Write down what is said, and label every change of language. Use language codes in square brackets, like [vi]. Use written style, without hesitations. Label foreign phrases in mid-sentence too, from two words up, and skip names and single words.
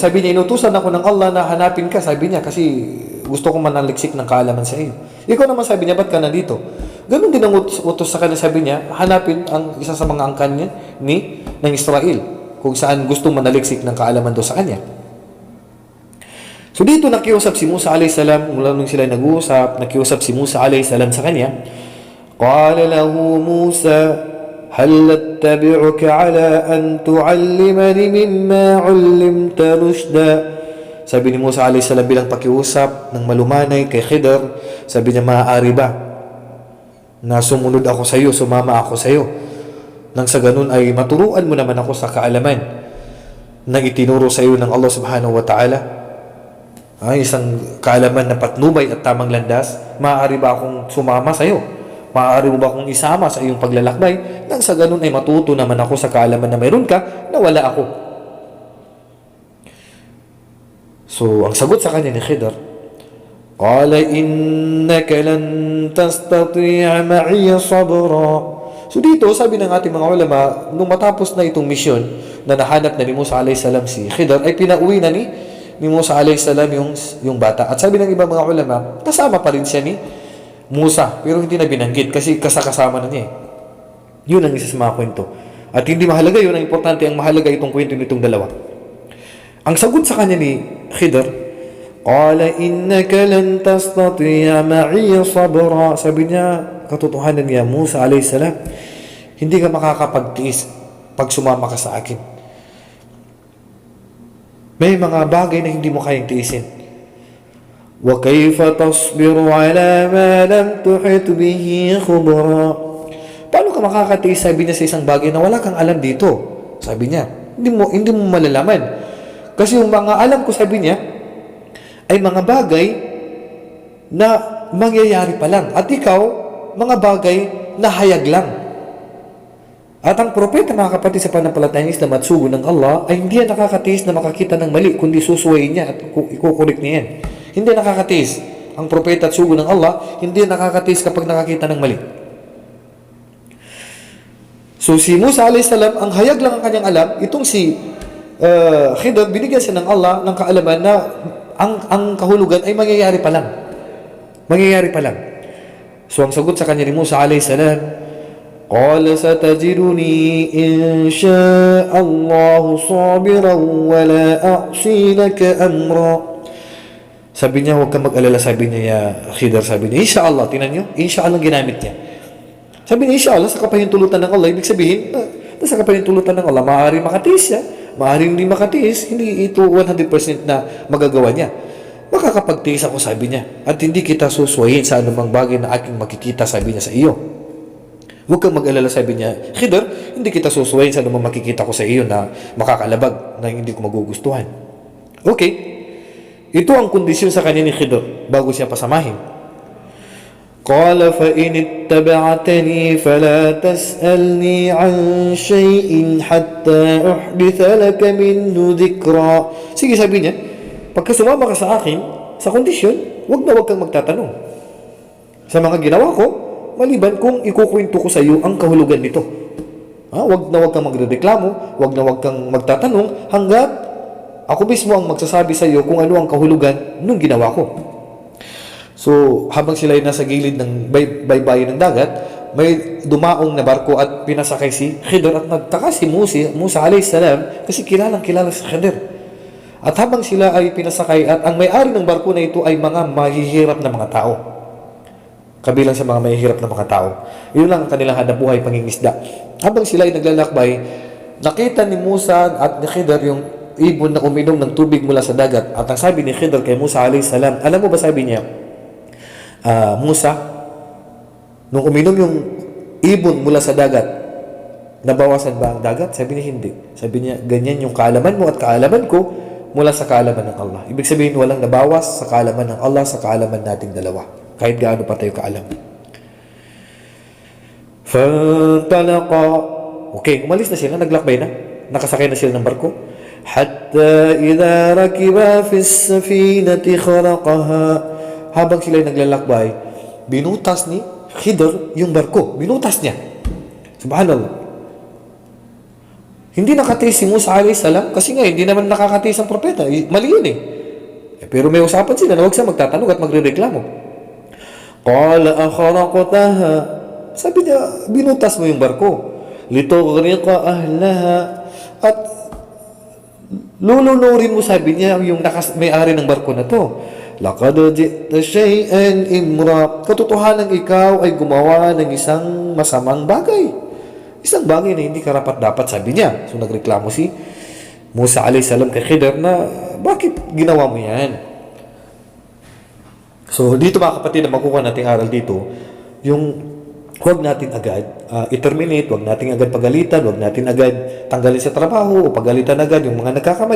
[tl] Sabi niya, inutusan ako ng Allah na hanapin ka. Sabi niya, kasi gusto ko manaliksik ng kaalaman sa iyo. Ikaw naman, sabi niya, ba't ka nandito? Ganun din ang utos sa kanya, sabi niya, hanapin ang isa sa mga angkan niya ng Israel, kung saan gusto manaliksik ng kaalaman doon sa kanya. So dito nakiusap si Musa [ar] عليه السلام, [tl] mula nung sila nag-uusap, nakiusap si Musa [ar] عليه السلام [tl] sa kanya. [ar] قال له موسى هل أتبعك على أن تعلمن مما علمت رشدا. [tl] Sabi ni Musa [ar] عليه السلام [tl] bilang pakiusap ng malumanay kay Khidr, sabi niya, maaari ba na sumunod ako sa iyo, sumama ako sa iyo, nang sa ganun ay maturuan mo naman ako sa kaalaman na itinuro sa iyo ng Allah [ar] سبحانه وتعالى. [tl] Isang kaalaman na patnubay at tamang landas. Maaari ba akong sumama sa iyo? Maaari mo ba akong isama sa iyong paglalakbay? Nang sa ganun ay matuto naman ako sa kaalaman na mayroon ka na wala ako. So, ang sagot sa kanya ni Khidr, [ar] قال إنك لن تستطيع معي صبرا. [tl] So dito, sabi ng ating mga ulama, nung matapos na itong misyon na nahanap na ni Musa [ar] عليه السلام [tl] si Khidr, ay pinauwi na ni Musa [ar] عليه السلام [tl] yung bata. At sabi ng ibang mga ulama, kasama pa rin siya ni Musa, pero hindi na binanggit kasi kasama na niya. Yun ang isa sa mga kwento. At hindi mahalaga yun, ang importante, ang mahalaga itong kwento nitong dalawa. Ang sagot sa kanya ni Khidr, [ar] قال إنك لن تستطيع معي صبرا. [tl] Sabi niya, katotohanan niya, [ar] موسى عليه السلام, [tl] hindi ka makakapagtiis pag sumama ka sa akin. May mga bagay na hindi mo kayang tiisin. [ar] وكيف تصبر على ما لم تحط به خبرا. [tl] Paano ka makakatiis, sabi niya, sa isang bagay na wala kang alam dito? Sabi niya, hindi mo malalaman. Kasi yung mga alam ko, sabi niya, ay mga bagay na mangyayari pa lang. At ikaw, mga bagay na hayag lang. At ang propeta, mga kapatid, sa pananampalatayang Islam at sugo ng Allah, ay hindi yan nakakatiis na makakita ng mali, kundi susuwayin niya at ikukulik niya yan. Hindi nakakatiis. Ang propeta at sugo ng Allah, hindi yan nakakatiis kapag nakakita ng mali. So si Musa a.s. ang hayag lang ang kanyang alam. Itong si Khidr, binigyan siya ng Allah ng kaalaman na ang kahulugan ay mangyayari pa lang. Mangyayari pa lang. So ang sagot sa kanya ni Musa a.s. [ar] قال ستجدني إن شاء الله صابرا ولا أعصي لك أمرا. [tl] Sabi niya, huwag kang mag-alala, sabi niya, Khidr, sabi niya, inshallah, tinan niyo, inshallah ginamit niya. Sabi niya, inshallah, sa kapahintulutan ng Allah, ibig sabihin, sa kapahintulutan ng Allah, maaaring makatiis siya, maaaring hindi makatiis, hindi ito 100% na magagawa niya. Makakapagtiis ako, sabi niya, at hindi kita suswayin sa anumang bagay na aking makikita, sabi niya sa iyo. Huwag kang mag-alala, sabi niya, Khidr, hindi kita suswayin sa anumang makikita ko sa iyo na makakalabag, na hindi ko magugustuhan. Okay, ito ang kondisyon sa kanya ni Khidr bago siya pasamahin. [ar] قال فإن اتبعتني فلا تسألني عن شيء حتى أحدث لك منه ذكرا. [tl] Sige, sabi niya, pagka sumama ka sa akin, sa kondisyon, wag kang magtatanong sa mga ginawa ko, maliban kung ikukwento ko sa iyo ang kahulugan nito. Wag kang magrereklamo, wag kang magtatanong hanggat ako mismo ang magsasabi sa iyo kung ano ang kahulugan ng ginawa ko. So, habang sila ay nasa gilid ng baybayin ng dagat, may dumaong na barko at pinasakay si Khidr at nagtaka si Musa a.s. kasi kilala si Khidr. At habang sila ay pinasakay at ang may-ari ng barko na ito ay mga mahihirap na mga tao. Kabilang sa mga mahihirap na mga tao. Yun lang ang kanilang hanapbuhay, pangingisda. Habang sila ay naglalakbay, nakita ni Musa at ni Khidr yung ibon na uminom ng tubig mula sa dagat. At ang sabi ni Khidr kay Musa a.s., alam mo ba, sabi niya, Musa, nung uminom yung ibon mula sa dagat, nabawasan ba ang dagat? Sabi niya, hindi. Sabi niya, ganyan yung kaalaman mo at kaalaman ko mula sa kaalaman ng Allah. Ibig sabihin, walang nabawas sa kaalaman ng Allah sa kaalaman nating dalawa. Kahit gaano pa tayo kaalam. [ar] فَانْطَلَقَا. [tl] Okay, umalis na sila, naglakbay na. Nakasakay na sila ng barko. [ar] حَتَّى إِذَا رَكِبَا فِي السَّفِينَةِ خَرَقَهَا. [tl] Habang sila naglalakbay, binutas ni Khidr yung barko. Binutas niya. Subhanallah. Hindi nakatiis si Musa a.s. kasi nga, hindi naman nakakatiis ang propeta. Mali yun eh. Pero may usapan sila na huwag siya magtatanong at magre-reklamo. [ar] قال أخرقتها. [tl] Sabi niya, binutas mo yung barko. [ar] لتغرق أهلها. [tl] At lulunurin mo, sabi niya, yung may-ari ng barko na to. [ar] لقد جئت شيئا إمرا. [tl] Katotohanan ikaw ay gumawa ng isang masamang bagay. Isang bagay na hindi karapat-dapat, sabi niya. So nagreklamo si Musa a.s. kay Khidr na bakit ginawa mo yan? So dito, mga kapatid, na makukuha nating aral dito, yung huwag natin agad i-terminate, huwag natin agad pagalitan, huwag natin agad tanggalin sa trabaho o pagalitan agad yung mga nagkakamali.